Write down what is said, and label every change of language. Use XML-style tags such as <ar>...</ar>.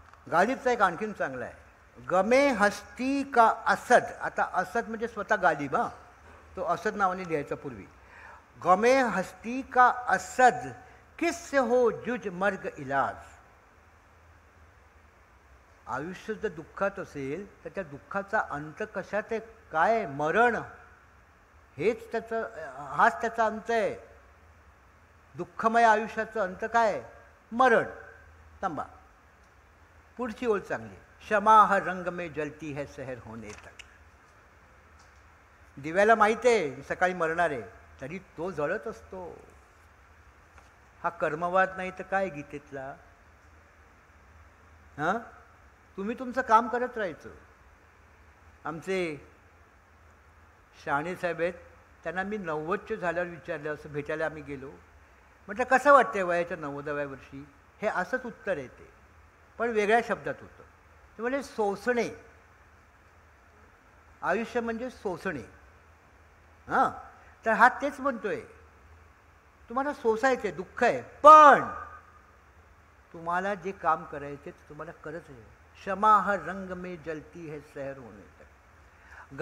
<mr>गालिबचा एक आणखीन चांगला आहे,</mr> <hi>गमे हस्ती का असद.</hi> <mr>आता असद म्हणजे स्वतः गालिब, हा, तो असद नावाने लिहायचा पूर्वी.</mr> <hi>गमे हस्ती का असद, किससे हो जुज मर्ग इलाज.</hi> <mr>आयुष्य जर दुःखात असेल तर त्या दुःखाचा अंत कशात आहे, काय, मरण, हेच त्याचं, हाच त्याचा अंत आहे. दुःखमय आयुष्याचा अंत काय, मरण. थांबा, पुढची ओळ चांगली.</mr> <hi>क्षमा हर रंग में जलती है सहर होने तक.</hi> <mr>दिव्याला माहिती आहे सकाळी मरणार आहे, तरी तो जळत असतो. हा कर्मवाद नाही तर काय गीतेतला. हां, तुम्ही तुमचं काम करत राहायचं. आमचे शहाणे साहेब आहेत, त्यांना मी 90चे झाल्यावर विचारलं, असं भेटायला आम्ही गेलो. म्हटलं कसं वाटतंय वयाच्या 90व्या वर्षी? हे असंच उत्तर येते, पण वेगळ्या शब्दात होतं. ते म्हणजे सोसणे, आयुष्य म्हणजे सोसणे. हां, तर हा तेच म्हणतोय, तुम्हाला सोसायचे दुःख आहे, पण तुम्हाला जे काम करायचे ते तुम्हाला करत आहे.</mr> <hi>क्षमा हर रंग में जलती है सहर होने तक.</hi>